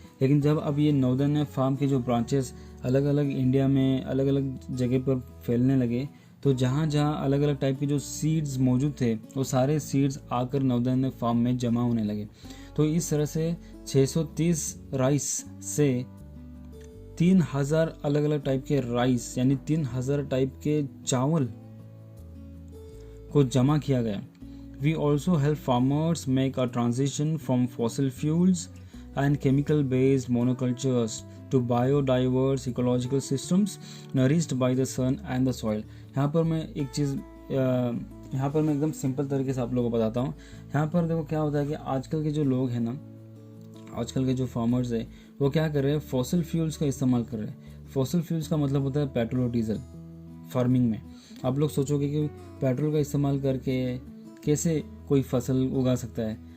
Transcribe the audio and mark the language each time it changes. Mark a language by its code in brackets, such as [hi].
[hi] लेकिन जब अब ये नवधान्य फार्म के जो ब्रांचेस अलग अलग इंडिया में अलग अलग जगह पर फैलने लगे, तो जहाँ जहाँ अलग अलग टाइप के जो सीड्स मौजूद थे वो सारे सीड्स आकर नवधान्य फार्म में जमा होने लगे। तो इस तरह से 630 राइस से 3000 अलग अलग टाइप के राइस, यानी 3000 टाइप के चावल को जमा किया गया। [en] We also help farmers make a transition from fossil fuels and chemical based monocultures to biodiverse ecological systems nourished by the sun and the soil। [hi] यहाँ पर मैं एक चीज़ यहाँ पर मैं एकदम सिंपल तरीके से आप लोगों को बताता हूँ। यहाँ पर देखो क्या होता है कि आजकल के जो लोग हैं ना, आजकल के जो फार्मर्स है, वो क्या कर रहे हैं, फॉसिल फ्यूल्स का इस्तेमाल कर रहे हैं। फॉसिल फ्यूल्स का मतलब होता है पेट्रोल और डीजल। फार्मिंग में आप लोग सोचोगे कि पेट्रोल का इस्तेमाल करके कैसे कोई फसल उगा सकता है।